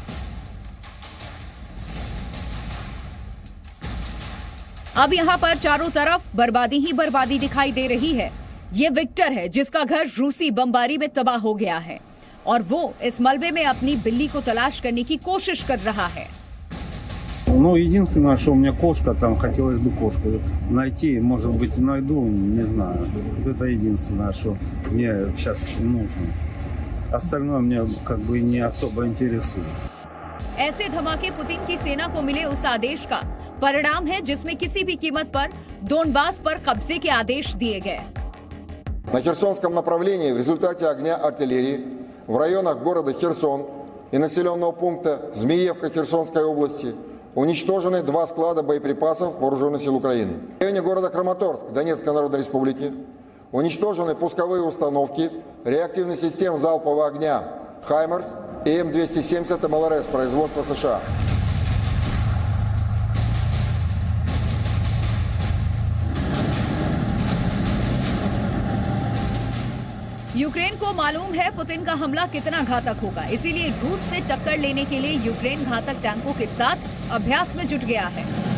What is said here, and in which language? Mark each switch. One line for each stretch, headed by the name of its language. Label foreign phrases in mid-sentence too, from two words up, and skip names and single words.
Hindi: अब यहां पर चारों तरफ बर्बादी ही बर्बादी दिखाई दे रही है। ये विक्टर है जिसका घर रूसी बमबारी में तबाह हो गया है और वो इस मलबे में अपनी बिल्ली को तलाश करने की कोशिश कर रहा है।
Russian: Ну, единственное, что у меня кошка, там хотелось бы кошку найти, может быть, найду, не знаю. Вот это единственное, что мне сейчас нужно. Остальное меня как бы не особо интересует.
Hindi: ऐसे धमाके पुतिन की सेना को मिले उस आदेश का परिणाम है जिसमें किसी भी कीमत पर डोनबास पर कब्जे के आदेश दिए गए।
Russian: На Херсонском направлении в результате огня артиллерии в районах города Херсон и населенного пункта Змеевка Херсонской области уничтожены 2 склада боеприпасов Вооруженных сил Украины. В районе города Краматорск Донецкой Народной Республики уничтожены пусковые установки реактивных систем залпового огня «Хаймерс» и М270 МЛРС производства США.
Hindi: यूक्रेन को मालूम है पुतिन का हमला कितना घातक होगा, इसीलिए रूस से टक्कर लेने के लिए यूक्रेन घातक टैंकों के साथ अभ्यास में जुट गया है।